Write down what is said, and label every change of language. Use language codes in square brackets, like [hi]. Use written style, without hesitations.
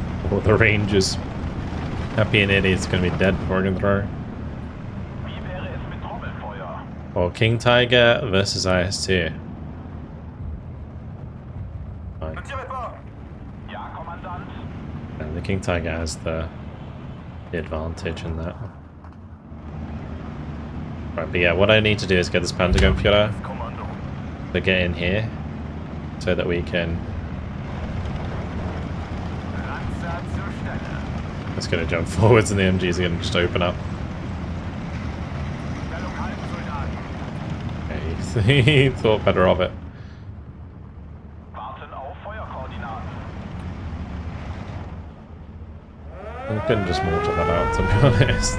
[en] Or the Rangers. Happy and Eddie's going to be dead before I can throw. [de] Wie wäre es mit Trommelfeuer? [en] Or King Tiger versus IS-2. Fine. [de] Ja, Kommandant. [en] And the King Tiger has the advantage in that. Right, but yeah, what I need to do is get this Panzergunführer [de] Kommando. [en] to get in here so that we can. [de] Lanzer zur Stelle. [en] It's going to jump forwards and the MGs are going to just open up. [de] Stellung halten, Soldat. [en] Okay, he thought better of it. [de] Warten auf Feuerkoordinaten. [en] We couldn't just mortar that out, to be honest.